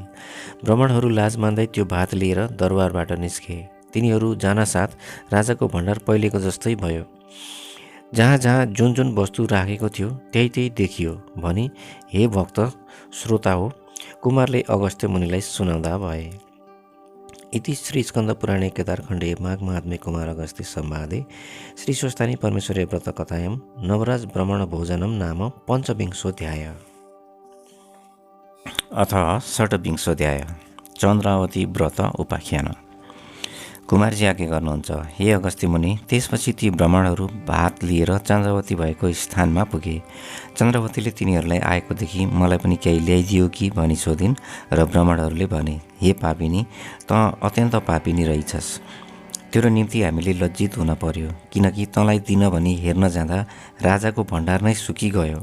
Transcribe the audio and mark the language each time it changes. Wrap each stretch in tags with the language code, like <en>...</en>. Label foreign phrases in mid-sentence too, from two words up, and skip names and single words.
<ne>ब्राह्मणहरू लाज मान्दै त्यो भात लिएर दरबारबाट निस्के। तिनीहरू जानासाथ राजाको भण्डार पहिलेको जस्तै भयो। जहाँ जहाँ जुन जुन वस्तु राखेको थियो त्यही त्यही देखियो भनी हे भक्त श्रोता हो, कुमारले अगस्त्य मुनिलाई सुनाउँदा भए।</ne> <sa>इति श्री स्कन्द पुराणे केदारखण्डे माघ महात्म्य कुमार अगस्त्य संवादे श्री स्वस्तानी परमेश्वरी व्रत कथायां नवराज ब्राह्मण भोजनम नाम पञ्चविंशोऽध्याय। अथ षड्विंशोऽध्याय चन्द्रावती व्रत उपाख्यान।</sa> <ne>कुमारजी आज्ञा गर्नुहुन्छ, हे अगस्त्य मुनि। त्यसपछि ती ब्राह्मणहरू भात लिएर चन्द्रवती भएको स्थानमा पुगे। चन्द्रवतीले तिनीहरूलाई आएको देखि मलाई पनि केही ल्याइदियो कि भनी सोधिन् र ब्राह्मणहरूले भने, हे पापिनी, त अत्यन्त पापिनी रहेछस्। तेरो निम्ति हामीले लज्जित हुन पर्यो, किनकि तँलाई दिन भनी हेर्न जाँदा राजाको भण्डार नै सुकिगयो।</ne>